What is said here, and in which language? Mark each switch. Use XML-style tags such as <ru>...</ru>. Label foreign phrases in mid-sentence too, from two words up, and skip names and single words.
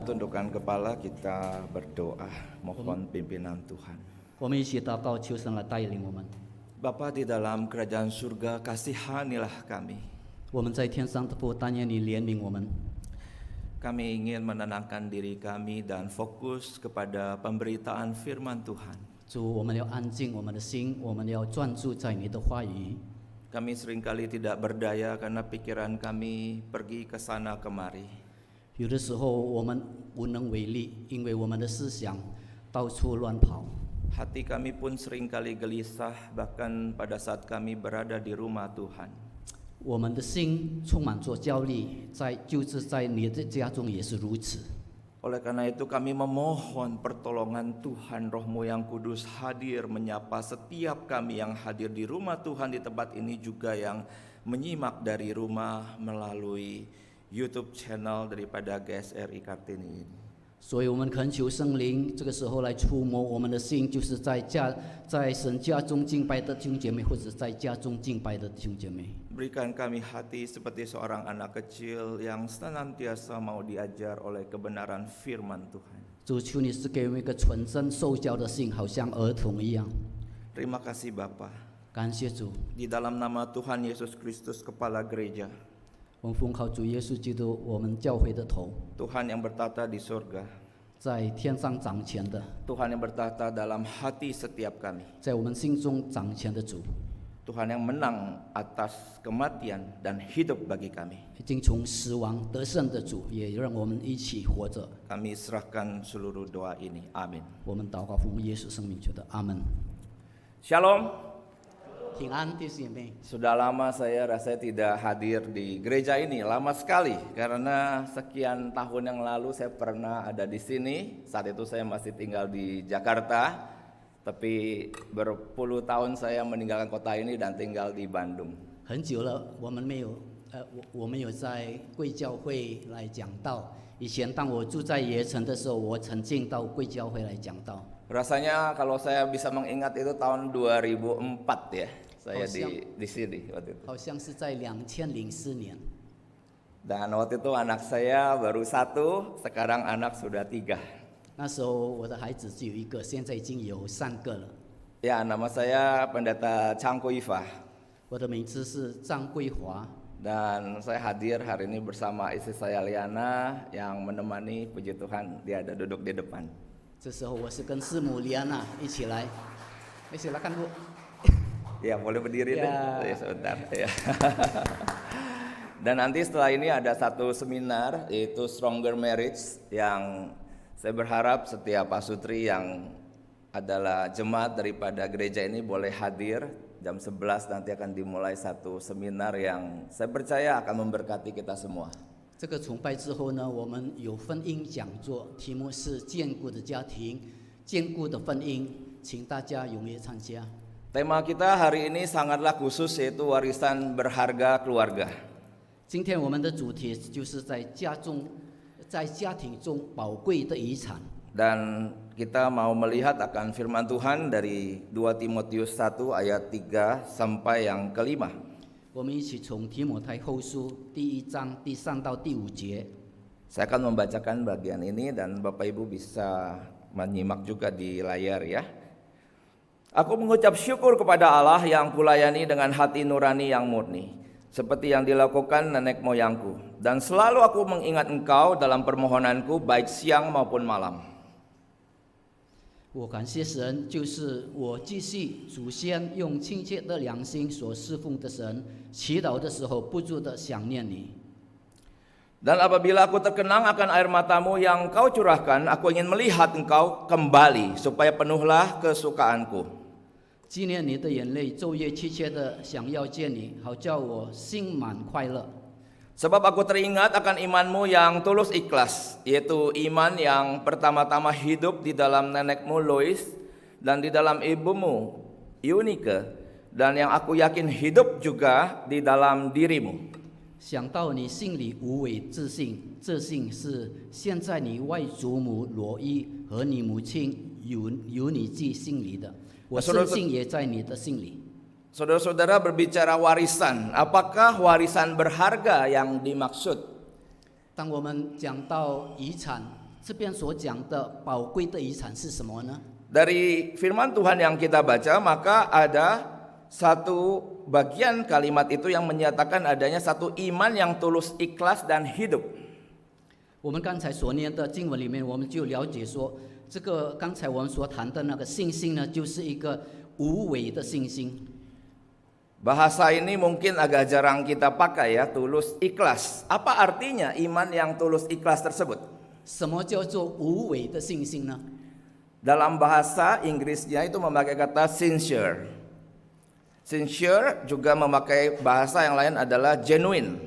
<id>Tundukkan kepala, kita berdoa, mohon pimpinan Tuhan.</id> <zh>我们一起祷告，求神来带领我们。</zh> <id>Bapa di dalam kerajaan surga, kasihanilah kami.</id> <zh>我们在天上的父，但愿你怜悯我们。</zh> <id>Kami ingin menenangkan diri kami dan fokus kepada pemberitaan firman Tuhan.</id> <zh>主，我们要安静我们的心，我们要专注在你的话语。</zh> <id>Kami seringkali tidak berdaya karena pikiran kami pergi ke sana kemari.</id> <zh>有的时候我们无能为力，因为我们的思想到处乱跑。</zh> <id>Hati kami pun seringkali gelisah, bahkan pada saat kami berada di rumah Tuhan.</id> <zh>我们的心充满着焦虑，就是在你的家中也是如此。</zh> <id>Oleh karena itu kami memohon pertolongan Tuhan, Roh-Mu yang kudus hadir menyapa setiap kami yang hadir di rumah Tuhan di tempat ini, juga yang menyimak dari rumah melalui YouTube channel daripada GSRI Kartini ini.</id> <zh>所以我们恳求圣灵这个时候来触摸我们的心，就是在神家中敬拜的弟兄姐妹，或者在家中敬拜的弟兄姐妹。</zh> <id>Berikan kami hati seperti seorang anak kecil yang senantiasa mau diajar oleh kebenaran firman Tuhan.</id> <zh>主，求你是给我们一个纯真受教的心，好像儿童一样。</zh> <id>Terima kasih Bapa.</id> <zh>感谢主，</zh> <id>Di dalam nama Tuhan Yesus Kristus, Kepala Gereja,</id> <zh>我们奉靠主耶稣基督，我们教会的头，</zh> <id>Tuhan yang bertata di surga,</id> <zh>在天上掌权的，</zh> <id>Tuhan yang bertata dalam hati setiap kami,</id> <zh>在我们心中掌权的主，</zh> <id>Tuhan yang menang atas kematian dan hidup bagi kami.</id> <zh>已经从死亡得胜的主，也让我们一起活着。</zh> <id>Kami serahkan seluruh doa ini. Amin.</id> <zh>我们祷告奉耶稣生命求的，阿门。</zh> <id>Shalom.</id> <zh>平安，弟兄姐妹。</zh> <id>Sudah lama saya rasa tidak hadir di gereja ini, lama sekali, karena sekian tahun yang lalu saya pernah ada di sini. Saat itu saya masih tinggal di Jakarta, tapi berpuluh tahun saya meninggalkan kota ini dan tinggal di Bandung.</id> <zh>很久了，我们没有在贵教会来讲道。以前当我住在盐城的时候，我曾经到贵教会来讲道。</zh> <id>Rasanya kalau saya bisa mengingat itu tahun 2004 ya, saya di sini waktu itu.</id> <zh>好像是在2004年。</zh> <id>Dan waktu itu anak saya baru 1, sekarang anak sudah 3.</id> <zh>那时候我的孩子只有1个，现在已经有3个了。</zh> <id>Ya, nama saya Pendeta Changko Ifa.</id> <zh>我的名字是张桂华，</zh> <id>Dan saya hadir hari ini bersama istri saya Liana yang menemani, puji Tuhan dia ada duduk di depan.</id> <zh>这时候我是跟师母李安娜一起来看过。</zh> <id>Ya, boleh berdiri Ya. deh. Ya, sebentar. Ya. Dan nanti setelah ini ada satu seminar, yaitu Stronger Marriage, yang saya berharap setiap pasutri yang adalah jemaat daripada gereja ini boleh hadir. Jam 11 nanti akan dimulai satu seminar yang saya percaya akan memberkati kita semua.</id> <zh>这个崇拜之后呢，我们有婚姻讲座，题目是坚固的家庭，坚固的婚姻，请大家踊跃参加。</zh> <id>Tema kita hari ini sangatlah khusus, yaitu warisan berharga keluarga.</id> <zh>今天我们的主题就是在家庭中宝贵的遗产。</zh> <id>Dan kita mau melihat akan firman Tuhan dari 2 Timotius 1 ayat 3 sampai yang kelima.</id> <zh>我们一起从提摩太后书第1章第3到第5节。</zh> <id>Saya akan membacakan bagian ini dan Bapak Ibu bisa menyimak juga di layar ya. Aku mengucap syukur kepada Allah yang kulayani dengan hati nurani yang murni, seperti yang dilakukan nenek moyangku. Dan selalu aku mengingat engkau dalam permohonanku baik siang maupun malam.</id> <zh>我感谢神，就是我继续祖先用亲切的良心所侍奉的神，祈祷的时候不住地想念你。</zh> <id>Dan apabila aku terkenang akan air matamu yang kau curahkan, aku ingin melihat engkau kembali supaya penuhlah kesukaanku.</id> <zh>纪念你的眼泪，昼夜切切的想要见你，好叫我心满快乐。</zh> <id>Sebab aku teringat akan imanmu yang tulus ikhlas, yaitu iman yang pertama-tama hidup di dalam nenekmu Lois dan di dalam ibumu Eunike, dan yang aku yakin hidup juga di dalam dirimu.</id> <zh>想到你心里无伪自信，这信是现在你外祖母罗伊和你母亲尤尼基心里的，我深信也在你的心里。</zh> <id>Saudara-saudara, berbicara warisan, apakah warisan berharga yang dimaksud?</id> <zh>当我们讲到遗产， 这边所讲的宝贵的遗产是什么呢？</zh> <id>Dari firman Tuhan yang kita baca, maka ada satu bagian kalimat itu yang menyatakan adanya satu iman yang tulus, ikhlas, dan hidup.</id> <zh>我们刚才所念的经文里面，我们就了解说，这个刚才我们所谈的那个信心呢，就是一个无为的信心。</zh> <id>Bahasa ini mungkin agak jarang kita pakai ya, tulus, ikhlas. Apa artinya iman yang tulus, ikhlas tersebut?</id> <zh>什么叫做无为的信心呢？</zh> <id>Dalam bahasa Inggrisnya itu memakai kata sincere. Sincere juga memakai bahasa yang lain adalah genuine.</id>